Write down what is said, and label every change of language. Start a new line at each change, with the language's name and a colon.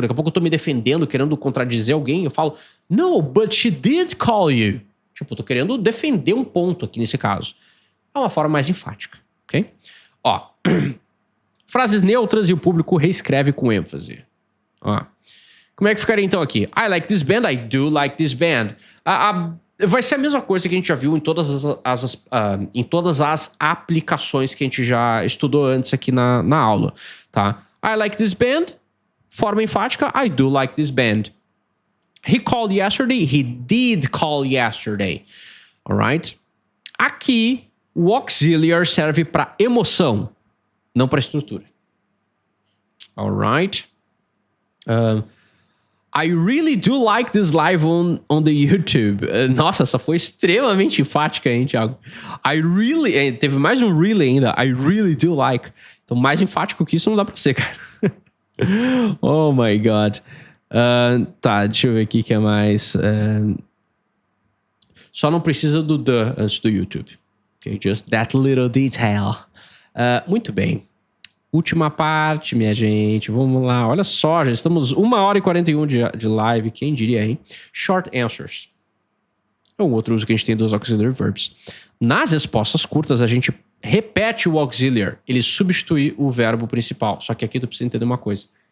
Portuguese: Daqui a pouco eu tô me defendendo, querendo contradizer alguém. Eu falo,
English: no, but she did call you.
Portuguese: Tipo, eu tô querendo defender um ponto aqui nesse caso. É uma forma mais enfática. Ok? Ó. Frases neutras e o público reescreve com ênfase. Ó. Como é que ficaria então aqui?
English: I like this band, I do like this band.
Portuguese: Vai ser a mesma coisa que a gente já viu em todas as aplicações que a gente já estudou antes aqui na aula, tá?
English: I like this band,
Portuguese: forma enfática,
English: I do like this band. He called yesterday, he did call yesterday. Alright?
Portuguese: Aqui, o auxiliary serve para emoção, não para estrutura.
English: Alright? I really do like this live on the YouTube.
Portuguese: Nossa, essa foi extremamente enfática, hein, Thiago? Teve mais um really ainda.
English: I really do like.
Portuguese: Então, mais enfático que isso não dá pra ser, cara.
English: Oh my God.
Portuguese: Tá, deixa eu ver aqui o que é mais. Só não precisa do the antes do YouTube.
English: Okay, just that little detail.
Portuguese: Muito bem. Última parte, minha gente. Vamos lá. Olha só, já estamos 1h41 de live. Quem diria, hein? Short answers. É um outro uso que a gente tem dos auxiliary verbs. Nas respostas curtas, a gente repete o auxiliary. Ele substitui o verbo principal. Só que aqui tu precisa entender uma coisa.